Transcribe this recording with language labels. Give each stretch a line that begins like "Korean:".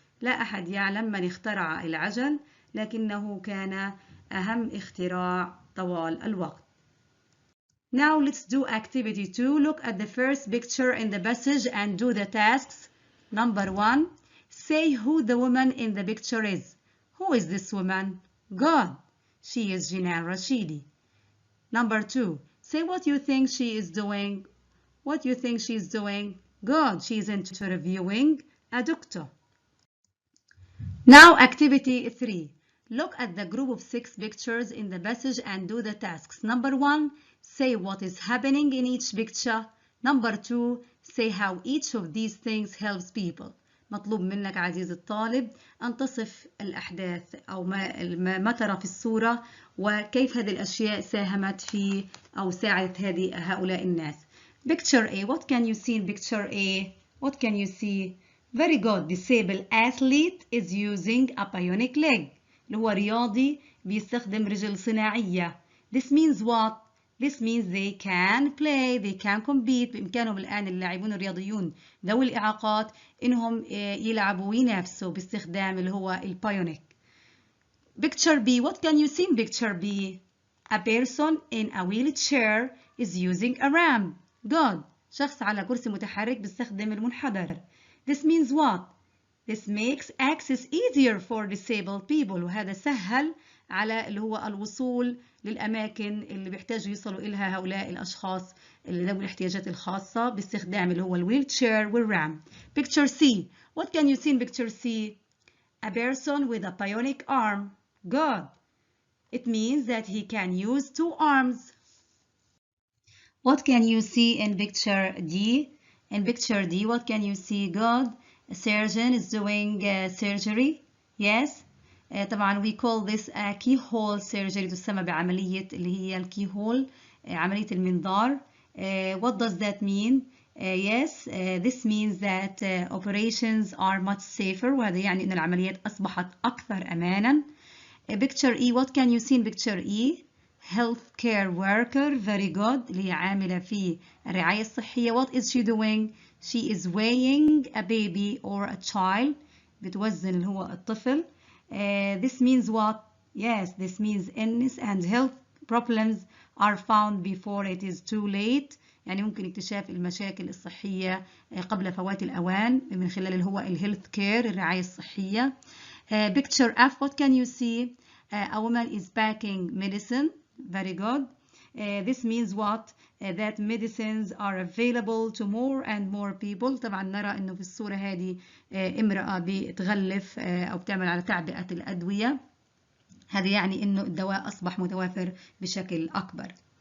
Arabic: لا أحد يعلم من اخترع العجل، لكنه كان أهم اختراع طوال الوقت.
English: Now let's do activity 2. Look at the first picture in the passage and do the tasks. Number 1. Say who the woman in the picture is. Who is this woman? God. She is Jinan Rashidi. Number 2. Say what you think she is doing. What you think she is doing? Good. She is interviewing a doctor. Now activity 3. Look at the group of 6 pictures in the passage and do the tasks. Number 1. Say what is happening in each picture. Number 2. Say how each of these things helps people.
Arabic: مطلوب منك عزيزي الطالب أن تصف الأحداث أو ما ترى في الصورة وكيف هذه الأشياء ساهمت في أو ساعدت هؤلاء الناس.
English: Picture A. What can you see in picture A? What can you see? Very good. Disabled athlete is using a bionic leg.
Arabic: اللي هو رياضي بيستخدم رجل صناعية.
English: This means what? This means they can play, they can compete.
Arabic: بإمكانهم الآن اللاعبون الرياضيون ذوي الإعاقات إنهم يلعبوا وينافسوا باستخدام اللي هو البايونيك.
English: Picture B. What can you see in picture B? A person in a wheelchair is using a ramp. Good.
Arabic: شخص على كرسي متحرك بيستخدم المنحدر.
English: This means what? This makes access easier for disabled people.
Arabic: وهذا سهل على اللي هو الوصول للأماكن اللي بيحتاجوا يصلوا إليها هؤلاء الأشخاص اللي ذوي الاحتياجات الخاصة باستخدام اللي هو الويلتشير والرام.
English: Picture C. What can you see in picture C? A person with a bionic arm. Good. It means that he can use 2 arms. What can you see in picture D? In picture D, what can you see? Good. A surgeon is doing surgery. Yes. طبعا we call this a keyhole surgery.
Arabic: تسمى بعملية اللي هي الكيهول، عملية المنظار.
English: What does that mean? Yes, this means that operations are much safer.
Arabic: وهذا يعني أن العمليات أصبحت أكثر أمانا.
English: Picture E. What can you see in picture E? healthcare worker. Very good.
Arabic: اللي هي عاملة في الرعاية الصحية.
English: What is she doing? She is weighing a baby or a child.
Arabic: بتوزن اللي هو الطفل.
English: This means what? Yes, this means illness and health problems are found before it is too late.
Arabic: يعني ممكن اكتشاف المشاكل الصحية قبل فوات الأوان من خلال اللي هو الهيلث كير الرعاية الصحية.
English: Picture F, what can you see? A woman is packing medicine. Very good. This means what? That medicines are available to more and more people.
Arabic: طبعا نرى انه في الصورة هذه امرأة بتغلف او بتعمل على تعبئة الأدوية. هذا يعني انه الدواء اصبح متوافر بشكل اكبر.